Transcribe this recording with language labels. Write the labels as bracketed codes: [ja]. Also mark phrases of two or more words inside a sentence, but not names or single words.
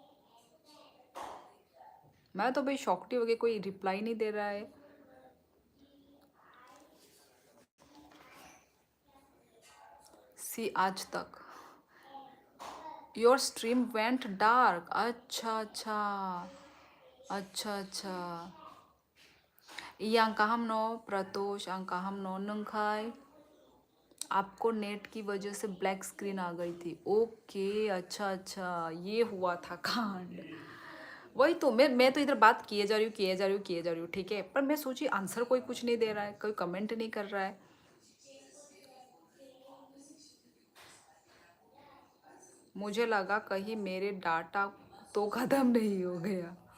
[hi] मैं तो भाई शॉक्ड हो गई, कोई रिप्लाई नहीं दे रहा है। [en] सी [hi] आज तक [en] your stream went dark. [hi] अच्छा अच्छा, अच्छा अच्छा। [trp] yang kaham no pratos ang kaham no nungkai [hi] आपको नेट की वजह से ब्लैक स्क्रीन आ गई थी। ओके, अच्छा अच्छा, ये हुआ था कांड। वही तो मैं तो इधर बात किए जा रही हूँ, किए जा रही हूँ, किए जा रही हूँ, ठीक है, पर मैं सोची आंसर कोई कुछ नहीं दे रहा है, कोई कमेंट नहीं कर रहा है। मुझे लगा कहीं मेरे डाटा तो ख़त्म नहीं हो गया।